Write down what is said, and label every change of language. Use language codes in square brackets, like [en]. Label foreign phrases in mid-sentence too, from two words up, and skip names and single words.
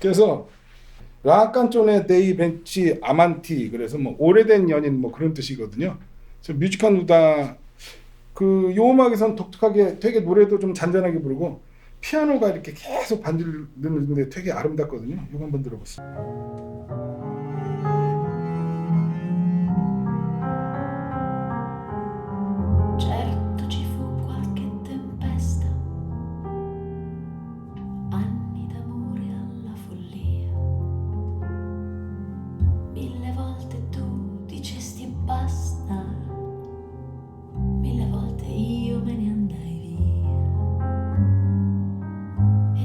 [ko] 그래서 [it] La canzone dei vecchi amanti [ko] 그래서 뭐 오래된 연인 뭐 그런 뜻이거든요. 그래서 뮤지컬 누다 그 요 음악에선 독특하게 되게 노래도 좀 잔잔하게 부르고 피아노가 이렇게 계속 반주를 넣는데 되게 아름답거든요. 이거 한번 들어보세요. [it] Certo ci fu qualche tempesta, anni d'amore alla follia. 1000 volte tu dicesti basta, 1000 volte io me ne andai via.